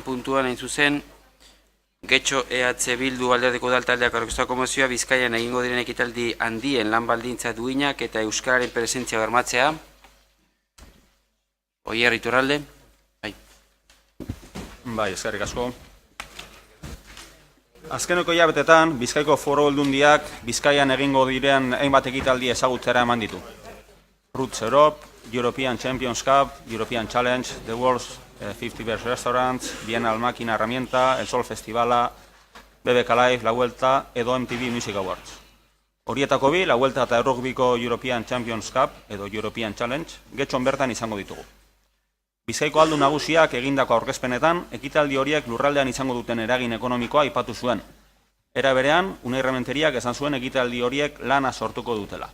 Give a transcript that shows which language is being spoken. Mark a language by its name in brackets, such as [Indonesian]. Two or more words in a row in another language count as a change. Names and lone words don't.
[Basque] puntuan hain zuzen, Getxo EH Bildu Alderdiko Udaltaldeak aurkeztutako mozioa Bizkaian egingo diren ekitaldi handien lan baldintza duinak eta euskararen presentzia bermatzea. Oier Iturralde. Bai, eskerrik asko. Azkeneko hilabetetan, Bizkaiko Foru Aldundiak Bizkaian egingo diren hainbat ekitaldi ezagutzera eman ditu. Roots Europe, European Champions Cup, European Challenge, The World's 50 Best Restaurants, Bienal Máquina Herramienta, El Sol Festivala, BBK Live, La Vuelta, edo MTV Music Awards. Horietako bi, La Vuelta eta Errugbiko European Champions Cup, edo European Challenge, Getxon bertan izango ditugu. Bizkaiko aldun nagusiak egindako aurkezpenetan, ekitaldi horiek lurraldean izango duten eragin ekonomikoa aipatu zuen. Era berean, Unai Rementeriak esan zuen ekitaldi horiek lana sortuko dutela.